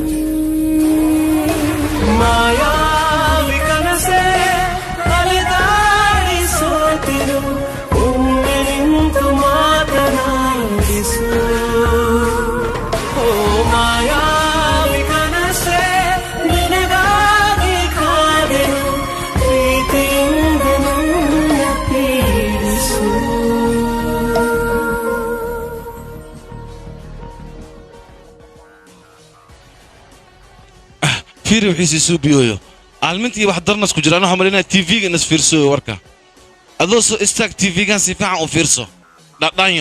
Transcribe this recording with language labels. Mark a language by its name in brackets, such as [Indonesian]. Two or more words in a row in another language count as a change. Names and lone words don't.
[Kannada] ಮಾಯಾವಿ ಕನಸೆ ಅಲೆದಾಡಿ ಸೋತಿರು ಒಮ್ಮೆ ನಿಂತು ಮಾತನಾಡಿಸು ಓ ಮಾಯಾವಿ ಕನಸೆ ನಿನಗಾಗಿ ಕಾದೆನು ಪ್ರೀತಿಯಿಂದ ನನ್ನ ಪೀಡಿಸು [Somali] fiiri wixiisi suu biyooyo aalmintii wax darnas ku jiraan waxaa malinaya tv-ga inas fiirsoyo warka adoo soo istaag tv-gan si fiican u fiirso dhadhanyo